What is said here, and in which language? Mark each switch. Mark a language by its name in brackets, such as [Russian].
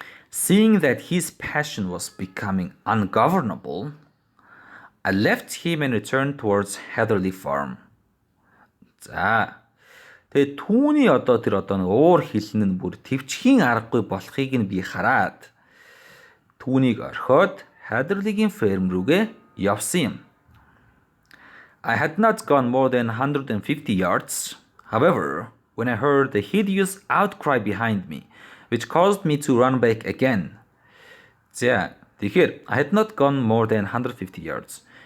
[English] Seeing that his passion was becoming ungovernable, I left him and returned towards Heatherly Farm. [Mongolian] За тэгээ түүний тэр уур хилэн нь бүр төвчхийн аргагүй болохыг нь би хараад түүнийг орхиод Heatherly-гийн ферм рүүгээ явсан юм. [English] I had not gone more than 150 yards. However, when I heard the hideous outcry behind me, which caused me to run back again. [Mongolian] За, тэгэхээр [English] I had not gone more than 150 yards.